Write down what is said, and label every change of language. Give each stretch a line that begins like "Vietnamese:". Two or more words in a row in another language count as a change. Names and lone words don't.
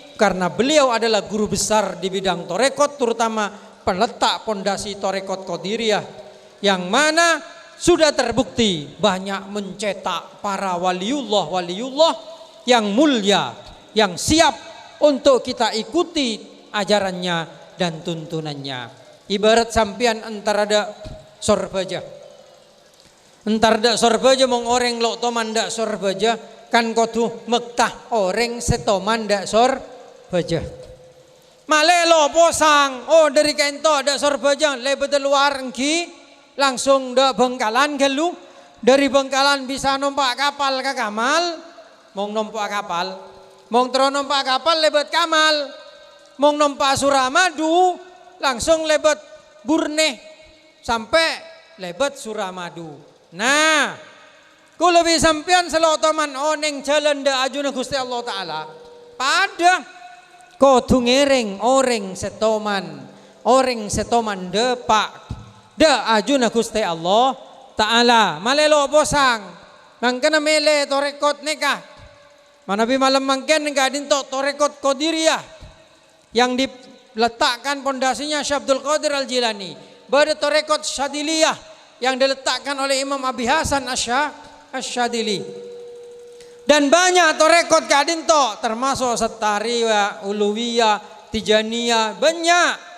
Indonesian: Karena beliau adalah guru besar di bidang torekot, terutama peletak pondasi torekot Qadiriyah, yang mana sudah terbukti banyak mencetak para waliullah yang mulia, yang siap untuk kita ikuti ajarannya dan tuntunannya.
Madurese: Ibarat sampian antara ada sorbaja, entar dak sorbaja mong orang lo toman dak sorbaja kan kotu mektah orang setoman dak sorbaja. Malelo posang, oh dari kento dak sorbaja lebet luar engki langsung dak Bengkalan gelu, dari Bengkalan bisa numpak kapal ke Kamal, mong numpak kapal, mong terus numpak kapal lebet Kamal, mong numpak Suramadu langsung lebet Burneh sampai lebet Suramadu. Nah, ku lebih sampean selotoman oneng jalan da ajuna Gusti Allah Ta'ala pada kodu ngereng orang setoman depak da ajuna Gusti Allah Ta'ala malelo posang mangkana mele torekot nekah manabi malam mangken enggak dinto torekot Qadiriyah
Indonesian: yang diletakkan pondasinya Syekh Abdul Qadir Al-Jilani, pada torekot Syadiliyah yang diletakkan oleh Imam Abi Hasan Asy-Syadili. Dan banyak torekot kadinto termasuk Setariwa, Uluwiyah, Tijaniyah, banyak.